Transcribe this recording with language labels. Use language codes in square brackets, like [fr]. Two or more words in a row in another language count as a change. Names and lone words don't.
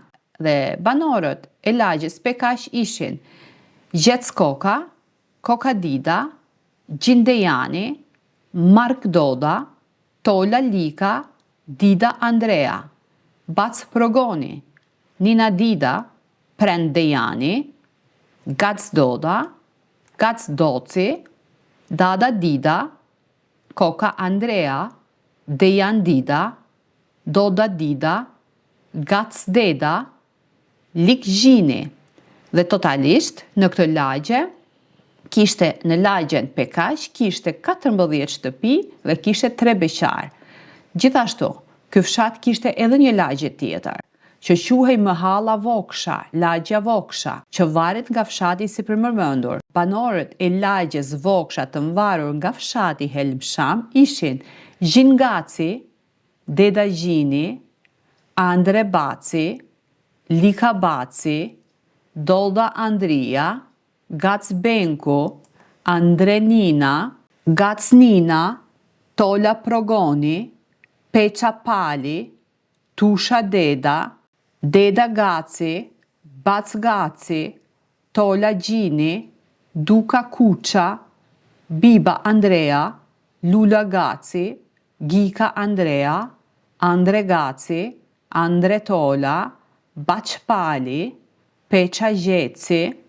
[sq] Dhe banorët e lagjes Pekash ishin Gjec Koka, Koka Dida, Gjindejani, Mark Doda, Tola Lika, Dida Andrea, Bac Progoni, Nina Dida, Prend Dejani, Gac Doda, Gac Doci, Dada Dida, Koka Andrea, Dejan Dida, Doda Dida, Gac Deda, Lik Gjini. Dhe totalisht në këtë lagje kishte në lagjen Pekash kishte 14 shtëpi dhe kishte 3 beqar. Gjithashtu, ky fshat kishte edhe një lagje tjetër, që quhej Mahalla Voksha, lagja Voksha, që varet nga fshati si përmërmendur. Banorët e lagjes Voksha të mvarur nga fshati Helmsham ishin Gjingaci, Deda Gjini, Andre Baci, Lika Baci, Dolda Andria, Gac Benku, Andre Nina, Gac Nina, Tola Progoni, Peqa Pali, Tusha Deda, Deda Gaci, Bac Gaci, Tola Gjini, Duka Kuqa, Biba Andrea, Lula Gaci, Gika Andrea, Andre Gaci, Andre Tola, Bac Pali, Peqa Gjeci,